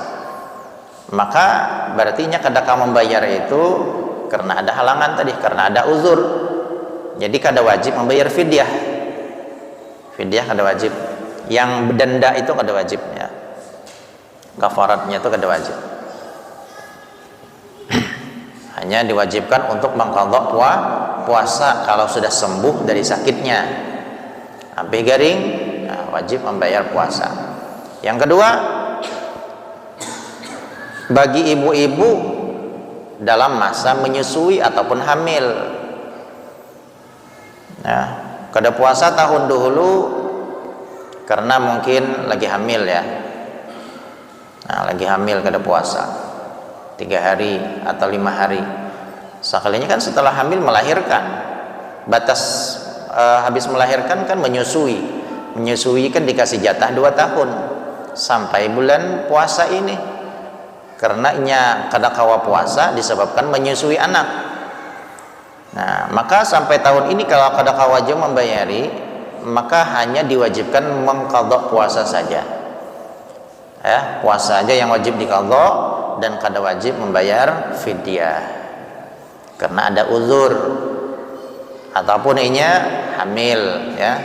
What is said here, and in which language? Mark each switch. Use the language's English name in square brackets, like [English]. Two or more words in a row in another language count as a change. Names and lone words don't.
[Banjar] Maka berartinya kada kawan membayar itu karena ada halangan tadi, karena ada uzur. Jadi kada wajib membayar fidyah. Fidyah kada wajib. Yang denda itu kada wajib ya. Kafaratnya itu kada wajib. Hanya diwajibkan untuk mengqadha puasa kalau sudah sembuh dari sakitnya. Sampai garing, nah, wajib membayar puasa. Yang kedua, bagi ibu-ibu dalam masa menyusui ataupun hamil, nah, kada puasa tahun dahulu karena mungkin lagi hamil ya. Nah, lagi hamil kada puasa 3 hari atau 5 hari. Sekalinya kan setelah hamil melahirkan, batas habis melahirkan kan menyusui kan dikasih jatah 2 tahun sampai bulan puasa ini, karena nya kada kawa puasa disebabkan menyusui anak. Nah, maka sampai tahun ini kalau kada kawa wajib membayari, maka hanya diwajibkan mengqadha puasa saja, ya puasa aja yang wajib diqadha, dan kada wajib membayar fidyah karena ada uzur ataupun inya hamil ya.